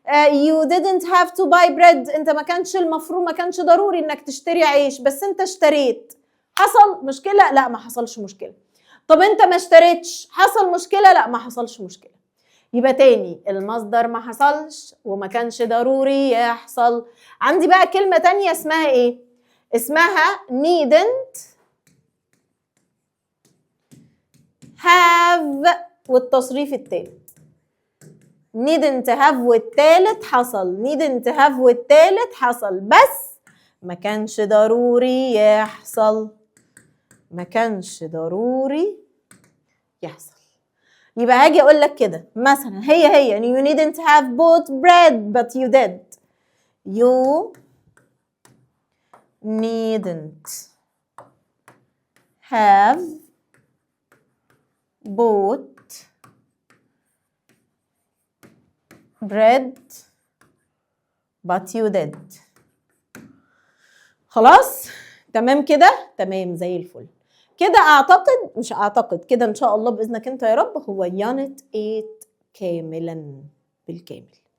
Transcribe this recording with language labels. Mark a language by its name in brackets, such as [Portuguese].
[English] you didn't have to buy bread. [Arabic] انت ما كانش المفروض، ما كانش ضروري انك تشتري عيش بس انت اشتريت. حصل مشكلة؟ لا ما حصلش مشكلة. طب انت ما اشتريتش، حصل مشكلة؟ لا ما حصلش مشكلة. يبقى تاني المصدر ما حصلش وما كانش ضروري يحصل. عندي بقى كلمة تانية اسمها ايه؟ اسمها needn't have والتصريف التالت. needn't have والتالت حصل. needn't have والتالت حصل بس ما كانش ضروري يحصل. ما كانش ضروري يحصل. يبقى هاجي اقول لك كده مثلا هي [English] you needn't have bought bread but you did. you needn't have bought bread but you did. [Arabic] خلاص تمام كده، تمام زي الفل كده. اعتقد مش اعتقد كده ان شاء الله باذنك انت يا رب هو يونت 8 كاملا بالكامل.